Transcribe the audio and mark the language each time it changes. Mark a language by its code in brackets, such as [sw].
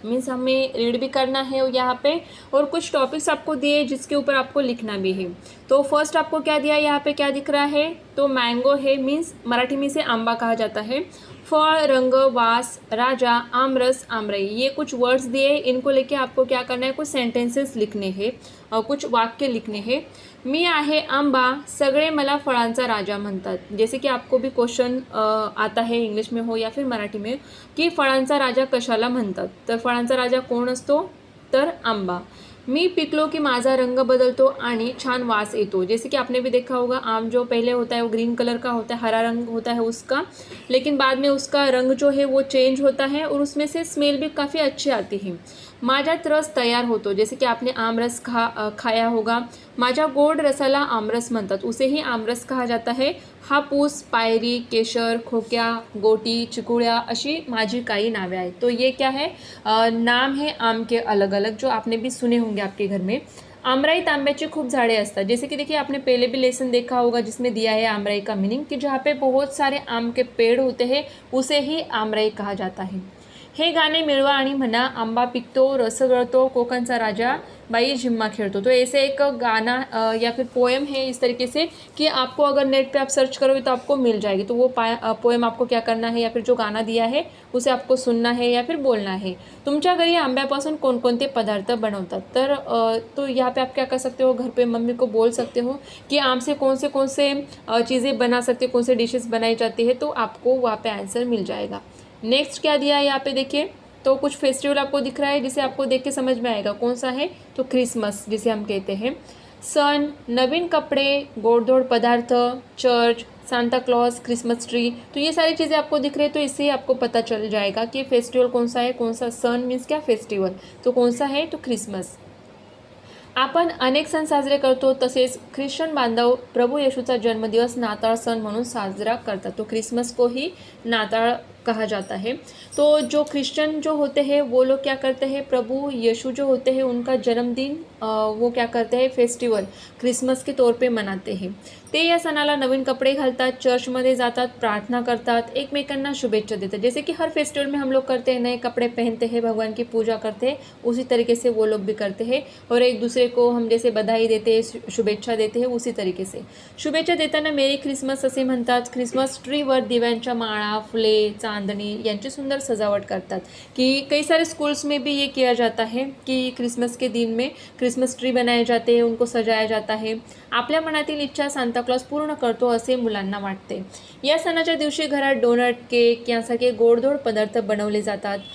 [hi] Means हमें read भी करना है यहाँ पे और कुछ टॉपिक्स आपको दिए जिसके ऊपर आपको लिखना भी है। तो फर्स्ट आपको क्या दिया, यहाँ पे क्या दिख रहा है, तो मैंगो है, मीन्स मराठी में इसे आंबा कहा जाता है। फल, रंग, वास, राजा, आमरस, आमरई, ये कुछ वर्ड्स दिए। इनको लेके आपको क्या करना है, कुछ सेंटेंसेस लिखने हैं और कुछ वाक्य लिखने हैं। [mr] मी आहे आंबा, सगळे मला फळांचा राजा म्हणतात। [hi] जैसे कि आपको भी क्वेश्चन आता है इंग्लिश में हो या फिर मराठी में कि [mr] फळांचा राजा कशाला म्हणतात, तर फळांचा राजा कोण असतो, तर आंबा। मी पिकलो कि माझा रंग बदलतो आणि छान वास येतो। [hi] जैसे कि आपने भी देखा होगा, आम जो पहले होता है वो ग्रीन कलर का होता है, हरा रंग होता है उसका, लेकिन बाद में उसका रंग जो है वो चेंज होता है और उसमें से स्मेल भी काफ़ी अच्छी आती है। [mr] माझ्यात रस तयार होतो, [hi] जैसे कि आपने आमरस खाया होगा। [mr] माझ्या गोड रसाला आमरस म्हणतात, [hi] उसेही आमरस कहा जाता है। [mr] हापूस, पायरी, केशर, खोक्या, गोटी, चिकुळ्या, अशी माझी काही नावे आहेत। [hi] तो ये क्या है, नाम है आम के अलग अलग, जो आपने भी सुने होंगे आपके घर में। [mr] आमराई आंब्याची खूप झाड़े असतात, [hi] जैसे कि देखिए आपने पहले भी लेसन देखा होगा जिसमें दिया है आमराई का मीनिंग कि जहाँ पे बहुत सारे आम के पेड़ होते हैं उसे ही आमराई कहा जाता है। [mr] हे गाणे मिळवा आणि म्हणा, आंबा पिकतो, रस गळतो, कोकणचा राजा, बाई झिम्मा खेळतो। [hi] तो ऐसे एक गाना या फिर पोएम है इस तरीके से कि आपको अगर नेट पे आप सर्च करोगे तो आपको मिल जाएगी। तो वो पोएम आपको क्या करना है या फिर जो गाना दिया है उसे आपको सुनना है या फिर बोलना है। [mr] तुमच्या घरी आंब्यापासून कोणकोणते पदार्थ बनवतात, [hi] तर तो यहाँ पे आप क्या कर सकते हो, घर पे मम्मी को बोल सकते हो कि आम से कौन से चीज़ें बना सकते हो, कौन से डिशेस बनाई जाती है, तो आपको वहाँ पे आंसर मिल जाएगा। नेक्स्ट क्या दिया है यहाँ पे देखिए, तो कुछ फेस्टिवल आपको दिख रहा है जिसे आपको देख के समझ में आएगा कौन सा है, तो क्रिसमस जिसे हम कहते हैं। सन, नवीन कपड़े, गोड़धोड़ पदार्थ, church, Santa Claus, Christmas tree, तो ये सारी चीज़ें आपको दिख रही है। तो इससे ही आपको पता चल जाएगा कि फेस्टिवल कौन सा है, कौन सा सन मीन्स क्या फेस्टिवल, तो कौन सा है, तो क्रिसमस। [mr] आपण अनेक सण साजरे करतो, तसेच ख्रिश्चन बांधव प्रभू येशूचा जन्मदिवस नाताळ सण म्हणून साजरा करतात। [hi] तो क्रिसमस को ही नाताळ कहा जाता है। तो जो क्रिश्चियन जो होते हैं वो लोग क्या करते हैं, प्रभु यीशु जो होते हैं उनका जन्मदिन वो क्या करते हैं, फेस्टिवल क्रिसमस के तौर पे मनाते हैं। [mr] ते या सणाला नवीन कपड़े घालतात, चर्चमध्ये जातात, प्रार्थना करतात, एकमेकांना शुभेच्छा देतात। [hi] जैसे कि हर फेस्टिवल में हम लोग करते हैं, नए कपड़े पहनते हैं, भगवान की पूजा करते हैं, उसी तरीके से वो लोग भी करते हैं और एक दूसरे को हम जैसे बधाई देते हैं, शुभेच्छा देते हैं, उसी तरीके से शुभेच्छा [mr] देताना मेरी क्रिसमस असे म्हणतात। क्रिसमस ट्रीवर दिव्यांच्या माळा, फुले, चांदणी यांची सुंदर सजावट करतात। [hi] कि कई सारे स्कूल्स में भी ये किया जाता है कि क्रिसमस के दिन में क्रिसमस ट्री बनाए जाते हैं, उनको सजाया जाता है। [mr] आपल्या मनातील इच्छा सांता क्लॉज पूर्ण करतो असे मुलांना वाटते। या सणाच्या दिवशी घरात डोनट, केक यांसारखे गोडधोड पदार्थ बनवले जातात।